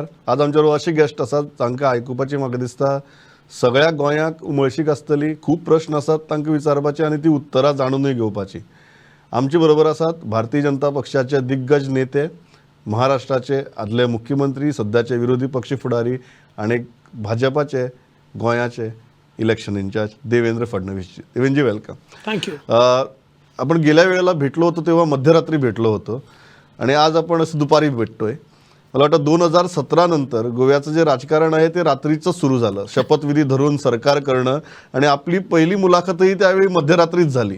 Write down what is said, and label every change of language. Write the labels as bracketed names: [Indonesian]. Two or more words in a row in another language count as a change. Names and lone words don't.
[Konkani] आज आमचे अशी गेस्ट आसात तांकां आयकुपाची म्हाका दिसता सगळ्या गोंयाक उमळशीक आसतली. खूब प्रश्न आसात तांकां विचारपाचे आनी ती उत्तरां जाणूनय घेवपाची. आमचे बरोबर आसात भारतीय जनता पक्षाचे दिग्गज नेते, महाराष्ट्राचे आदले मुख्यमंत्री, सध्याचे विरोधी पक्ष फुडारी आनी भाजपाचे गोंयाचे [English] election in-charge [Konkani] देवेंद्र फडणवीसजी. देवेंद्रजी वेलकम. थँक्यू. [Marathi] आपण गेल्या वेळेला भेटलो होतो तेव्हा मध्यरात्री भेटलो होतो आणि आज आपण असं दुपारी भेटतोय. मला वाटतं 2017 नंतर गोव्याचं जे राजकारण आहे ते रात्रीचं सुरू झालं. शपथविधी धरून सरकार करणं आणि आपली पहिली मुलाखतही त्यावेळी मध्यरात्रीच झाली.